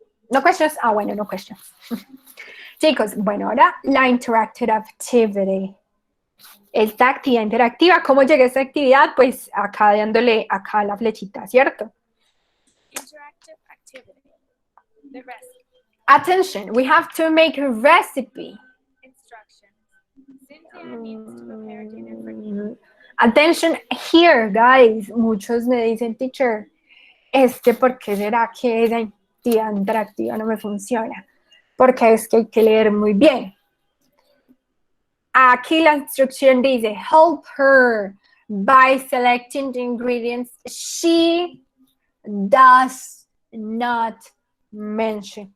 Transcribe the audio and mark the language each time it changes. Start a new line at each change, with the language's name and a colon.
English: No questions?
Spanish: Ah, bueno,
English: no questions.
Spanish: Chicos, bueno, ahora la interactive activity. Esta actividad interactiva, ¿cómo llega a esta actividad? Pues acá dándole acá la flechita, ¿cierto?
English: Interactive activity. The recipe. Attention, we have to make a recipe. Instruction. Cynthia needs to prepare dinner for you. Attention here, guys.
Spanish: Muchos me dicen, teacher, ¿por qué será que esa actividad interactiva no me funciona? Porque es que hay que leer muy bien. Aquí la instrucción dice,
English: help her by selecting the ingredients she does not mention.